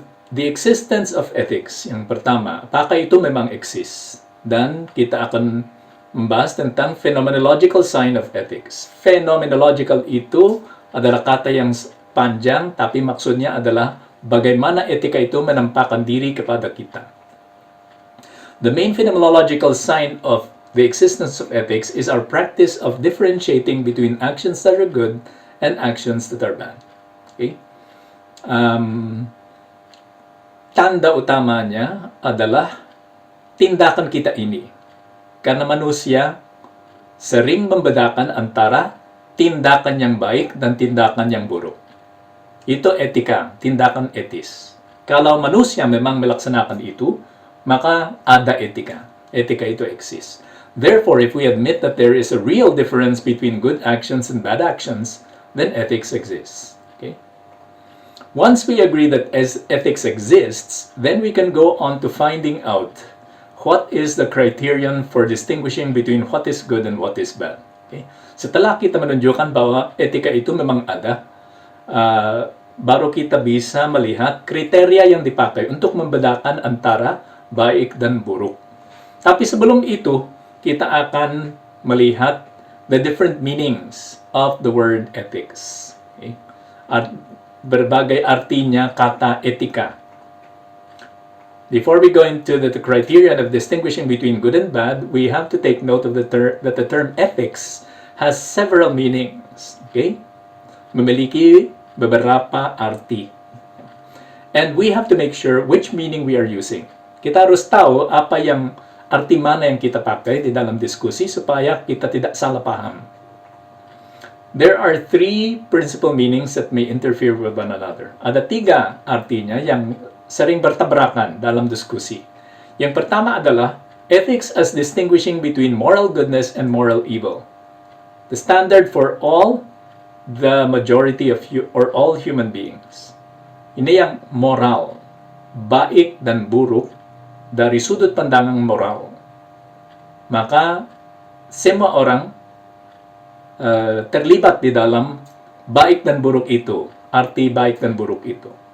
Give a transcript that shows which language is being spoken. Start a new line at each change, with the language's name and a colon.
English: The existence of ethics,
Indonesian: yang pertama, apakah itu memang
English: exist?
Indonesian: Dan kita akan membahas tentang
English: phenomenological sign of ethics.
Indonesian: Phenomenological itu adalah kata yang panjang, tapi maksudnya adalah bagaimana etika itu menampakkan diri kepada kita.
English: The main phenomenological sign of the existence of ethics is our practice of differentiating between actions that are good and actions that are bad. Okay?
Indonesian: Tanda utamanya adalah tindakan kita ini. Karena manusia sering membedakan antara tindakan yang baik dan tindakan yang buruk. Itu etika, tindakan etis. Kalau manusia memang melaksanakan itu, maka ada etika. Etika itu eksis.
English: Therefore, if we admit that there is a real difference between good actions and bad actions, then ethics exists. Okay? Once we agree that ethics exists, then we can go on to finding out what is the criterion for distinguishing between what is good and what is bad. Okay?
Indonesian: Setelah kita menunjukkan bahwa etika itu memang ada, baru kita bisa melihat kriteria yang dipakai untuk membedakan antara baik dan buruk. Tapi sebelum itu, kita akan melihat
English: the different meanings of the word ethics. Okay?
Indonesian: Berbagai artinya kata etika.
English: Before we go into the criteria of distinguishing between good and bad, we have to take note of that the term ethics has several meanings. Okay?
Indonesian: Memiliki beberapa arti.
English: And we have to make sure which meaning we are using.
Indonesian: Kita harus tahu apa yang arti mana yang kita pakai di dalam diskusi supaya kita tidak salah paham.
English: There are three principal meanings that may interfere with one another.
Indonesian: Ada tiga artinya yang sering bertabrakan dalam diskusi. Yang pertama adalah
English: ethics as distinguishing between moral goodness and moral evil. The standard for all the majority of or all human beings.
Indonesian: Ini yang moral, baik dan buruk dari sudut pandang moral. Maka semua orang terlibat di dalam baik dan buruk itu, arti baik dan buruk itu.